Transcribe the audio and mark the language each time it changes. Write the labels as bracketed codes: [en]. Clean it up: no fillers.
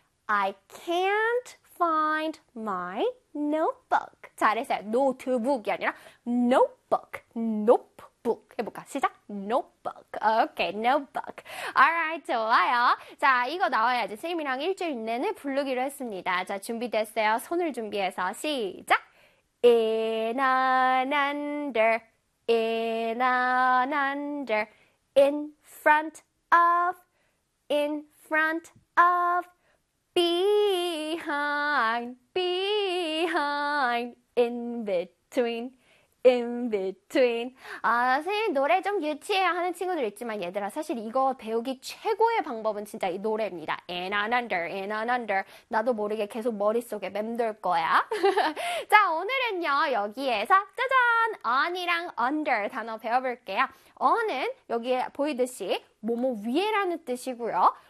[en] I can't find my notebook. [ko] 잘했어요. 노트북이 아니라 notebook. notebook. 해볼까? 시작. notebook. Okay, notebook. Alright, 좋아요. 자, 이거 나와야지. 선생님이랑 일주일 내내 부르기로 했습니다. 자, 준비됐어요. 손을 준비해서 시작. [en] in and under, in and under, in front of, in front of, behind, behind, in between, in between. [ko] 아, 선생님 노래 좀 유치해요 하는 친구들 있지만 얘들아 사실 이거 배우기 최고의 방법은 진짜 이 노래입니다. [en] In and under, in and under. [ko] 나도 모르게 계속 머릿속에 맴돌 거야. 자, 오늘은요 여기에서 짜잔! on이랑 under 단어 배워볼게요. on은 여기에 보이듯이 뭐뭐 위에라는 뜻이고요.